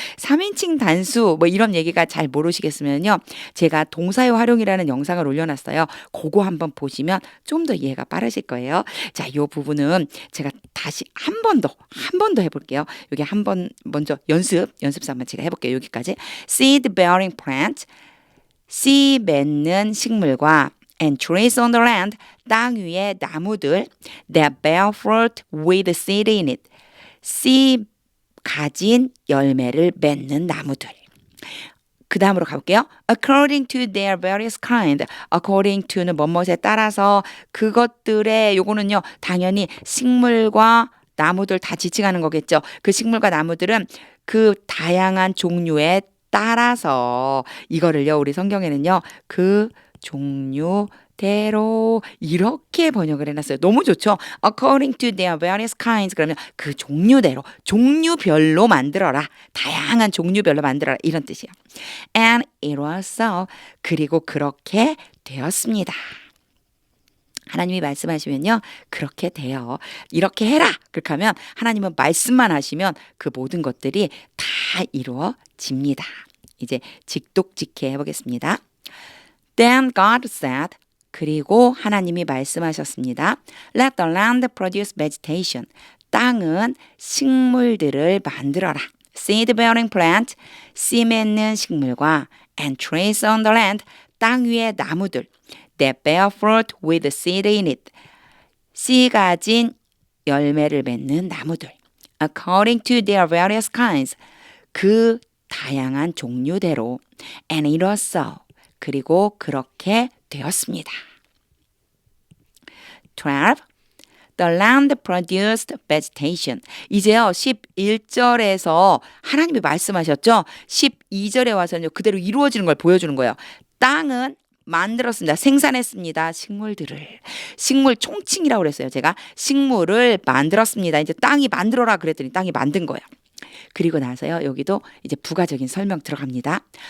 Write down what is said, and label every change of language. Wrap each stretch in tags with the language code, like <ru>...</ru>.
<ko>3인칭 단수 뭐 이런 얘기가 잘 모르시겠으면요. 제가 동사의 활용이라는 영상을 올려놨어요. 그거 한번 보시면 좀 더 이해가 빠르실 거예요. 자, 요 부분은 제가 다시 한 번 더 해볼게요. 여기 한 번 먼저 연습사만 제가 해볼게요. 여기까지.</ko> <en>seed bearing plant,</en> <ko>씨 맺는 식물과</ko> <en>and trees on the land,</en> <ko>땅 위에 나무들</ko> <en>that bear fruit with seed in it,</en> <ko>씨 가진 열매를 맺는 나무들. 그 다음으로 가볼게요.</ko> <en>according to their various kind.</en> <ko>according to는 뭐뭐에 따라서 그것들의 요거는요. 당연히 식물과 나무들 다 지칭하는 거겠죠. 그 식물과 나무들은 그 다양한 종류에 따라서 이거를요. 우리 성경에는요. 그 종류대로 이렇게 번역을 해놨어요. 너무 좋죠?</ko> <en>According to their various kinds.</en> <ko>그러면 그 종류대로 종류별로 만들어라. 다양한 종류별로 만들어라. 이런 뜻이에요.</ko> <en>And it was so.</en> <ko>그리고 그렇게 되었습니다. 하나님이 말씀하시면요. 그렇게 돼요. 이렇게 해라. 그렇게 하면 하나님은 말씀만 하시면 그 모든 것들이 다 이루어집니다. 이제 직독직해 해보겠습니다.</ko> <en>Then God said,</en> <ko>그리고 하나님이 말씀하셨습니다.</ko> <en>Let the land produce vegetation.</en> <ko>땅은 식물들을 만들어라.</ko> <en>Seed bearing plant,</en> <ko>씨 맺는 식물과</ko> <en>and trees on the land,</en> <ko>땅 위의 나무들</ko> <en>that bear fruit with seed in it.</en> <ko>씨 가진 열매를 맺는 나무들.</ko> <en>According to their various kinds.</en> <ko>그 다양한 종류대로.</ko> <en>And it was so.</en> <ko>그리고 그렇게 되었습니다. 12.</ko> <en>The land produced vegetation.</en> <ko>이제요 11절에서 하나님이 말씀하셨죠. 12절에 와서는요 그대로 이루어지는 걸 보여주는 거예요. 땅은 만들었습니다. 생산했습니다. 식물 총칭이라고 그랬어요. 제가 식물을 만들었습니다. 이제 땅이 만들어라 그랬더니 땅이 만든 거예요. 그리고 나서요 여기도 이제 부가적인 설명 들어갑니다.</ko>